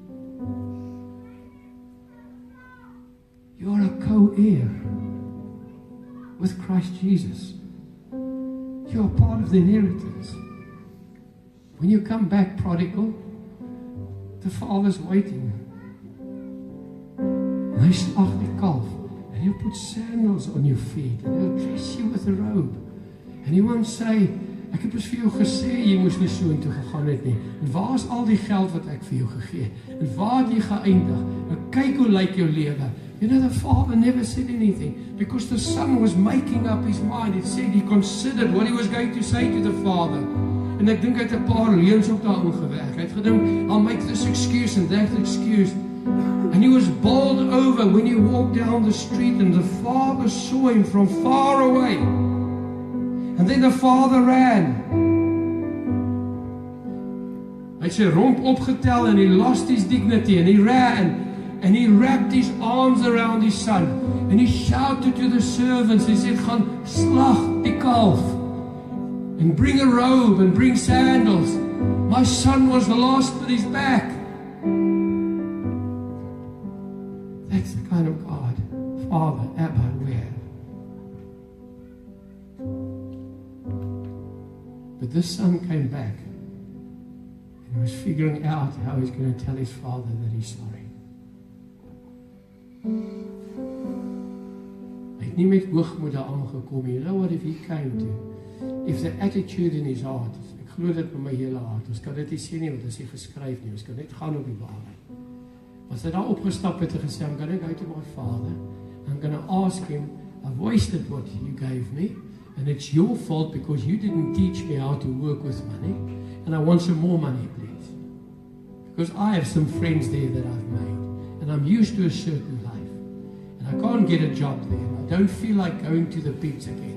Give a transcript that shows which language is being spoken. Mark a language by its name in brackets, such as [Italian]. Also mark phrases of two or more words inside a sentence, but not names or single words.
[English] You are a co-heir with Christ Jesus. You are part of the inheritance. When you come back prodigal, the Father's waiting. [Afrikaans] And hy slag die kalf, [English] and he'll put sandals on your feet, and he'll dress you with a robe. And he won't say, [Afrikaans] ek het vir jou gesê, jy moes nie so intoe gegaan het nie. En waar is al die geld wat ek vir jou gegee? En waar het jy geëindig? En kyk hoe lyk jou lewe. [English] You know, the Father never said anything, because the Son was making up his mind. It said he considered what he was going to say to the Father. [Afrikaans] En ek dink hy het 'n paar leuns ook daar ingewerk. Hy het gedink, [English] I'll make this excuse and that excuse. And he was bowled over when he walked down the street, and the Father saw him from far away. And then the Father ran. [Afrikaans] Hy het sy romp opgetel, [English] and he lost his dignity, and he ran. And he wrapped his arms around his son. And he shouted to the servants. He said, [Afrikaans] gaan slag die kalf. [English] And bring a robe and bring sandals. My son was lost, but he's back. That's the kind of God. Father, Abba, where? But this son came back. And he was figuring out how he's going to tell his father that he's sorry. [Afrikaans] Hy het nie met hoogmoed daar aangekom. [English] You know what if he came to? If the attitude in his heart, [Afrikaans] ek glo dit met my hele hart, ons kan dit nie sê nie, want dit is nie geskryf nie, ons kan net gaan op die waarheid. As hy daar opgestap het en gesê, [English] I'm going to go to my father, I'm going to ask him, I've wasted what you gave me, and it's your fault because you didn't teach me how to work with money, and I want some more money, please. Because I have some friends there that I've made, and I'm used to a certain life, and I can't get a job there, and I don't feel like going to the pigs again.